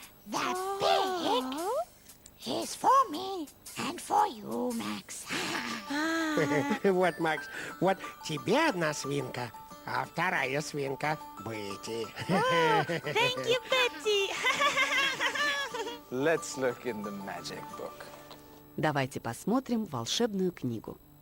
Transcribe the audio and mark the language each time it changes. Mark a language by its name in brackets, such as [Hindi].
[English] The pig is for me and for you, Max. [Russian] Вот, Макс, вот тебе одна свинка, а вторая свинка Бетти. [English] thank you, Betty. Let's look in the magic book. [Russian] Давайте посмотрим волшебную книгу.